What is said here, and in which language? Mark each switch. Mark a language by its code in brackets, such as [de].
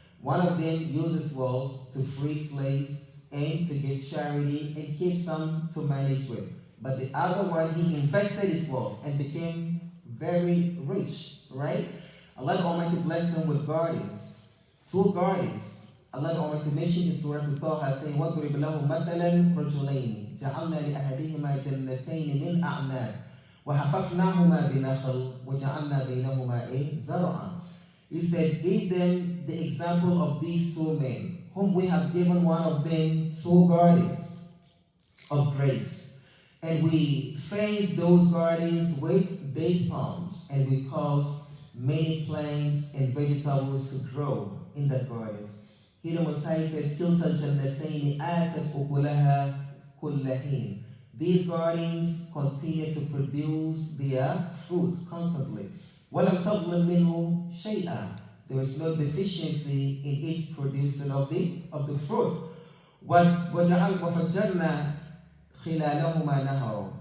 [en] One of them uses wealth to free slaves and to give charity and keep some to manage with. But the other one, he invested his wealth and became very rich, right? Allah the Almighty blessed him with guardians, two guardians. Allah the Almighty mentioned in Surah Al-Taha saying, [ar] وَضْرِبْ لَهُ مَثَلًا رَجُلَيْنِ جَعَلْنَا لِأَحَدِهِمَا جَنَّتَيْنِ مِنْ أَعْنَابٍ وَحَفَفْنَاهُمَا بِنَخْلٍ وَجَعَلْنَا بَيْنَهُمَا زَرْعًا. [en] He said, give them the example of these two men, whom we have given one of them two gardens of grapes. And we fenced those gardens with date palms, and we caused many plants and vegetables to grow in the gardens. Here the Messiah said, [ar] كِلْتَ الْجَنَّتَيْنِ آتَتْ أُكُلَهَا كُلَّ حِينٍ. [en] These gardens continue to produce their fruit constantly. [ar] وَلَمْ تَظْلِمْ مِنْهُ شَيْئًا. [en] There is no deficiency in its producing of the fruit. [ar] وَفَجَّرْنَا خِلَالَهُمَا نَهَرًا.